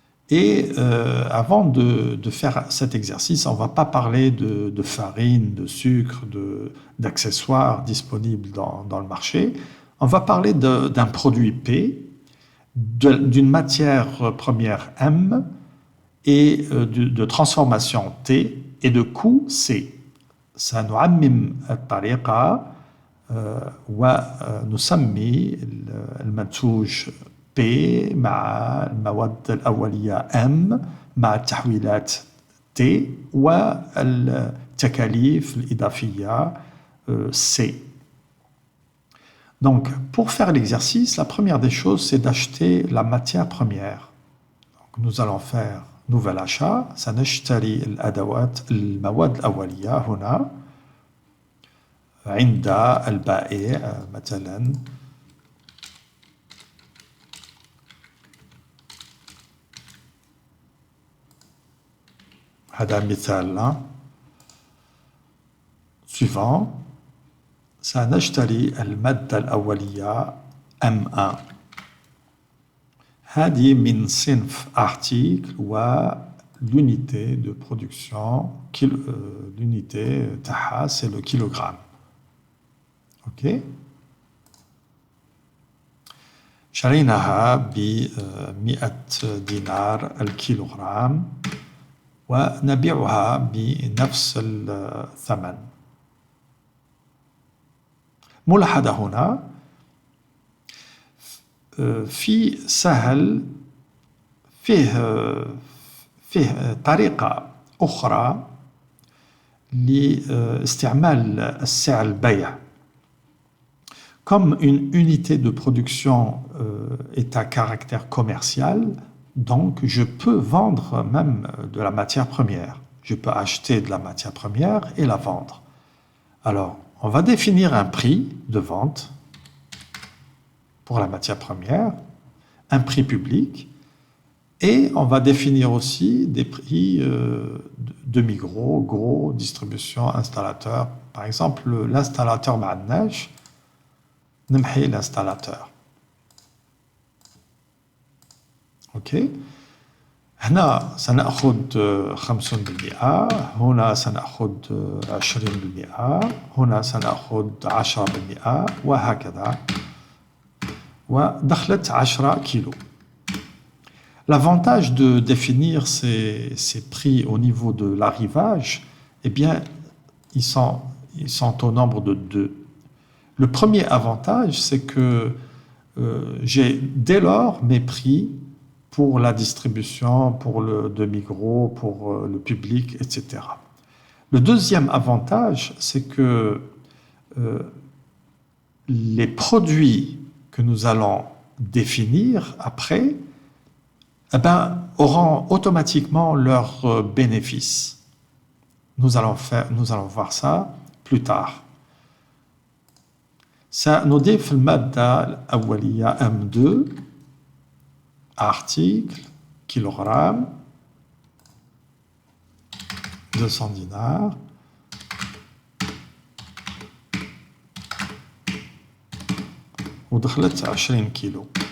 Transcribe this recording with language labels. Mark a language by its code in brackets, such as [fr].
[fr] Et avant de faire cet exercice, on ne va pas parler de farine, de sucre, d'accessoires disponibles dans le marché. On va parler d'un produit P, d'une matière première M et de transformation T et de coût C. [ar] سنعمم الطريقة ونسمي المنتوج P مع المواد الأولية M مع التحويلات T والتكاليف الإضافية C. [fr] Donc, pour faire l'exercice, la première des choses, c'est d'acheter la matière première. Donc, nous allons faire nouvel achat. [ar] سنشتري الأدوات المواد الأولية هنا عند البائع مثلا. هذا مثال. [fr] Suivant. [ar] سنشتري المادة الأولية M1. هذه من صنف [fr] article l'unité de production, l'unité [ar] تاعها [fr] c'est le kilogramme. Ok. [ar] شريناها ب100 دينار الكيلوغرام ونبيعها بنفس الثمن. ملاحظة هنا في سهل فيه طريقة أخرى لاستعمال السعر البيع. [fr] Comme une unité de production est à caractère commercial, donc je peux vendre même de la matière première. Je peux acheter de la matière première et la vendre. Alors, on va définir un prix de vente pour la matière première, un prix public, et on va définir aussi des prix demi-gros, gros, distribution, installateur. Par exemple, l'installateur Ma'annaj, [ar] نمحي [fr] l'installateur. اوكي هنا سنأخذ 50%، هنا سنأخذ 20%، هنا سنأخذ 10%، وهكذا، ودخلت 10 كيلو. L'avantage de définir ces prix au niveau de l'arrivage, eh bien, ils sont au nombre de 2. Le premier avantage, c'est que j'ai dès lors mes prix pour la distribution, pour le demi-gros, pour le public, etc. Le deuxième avantage, c'est que les produits que nous allons définir après, eh ben, auront automatiquement leurs bénéfices. Nous allons voir ça plus tard. [ar] سنضيف المادة الأولية M2 [fr] article kilogramme 200 dinars [ar] ودخلت 20 كيلو.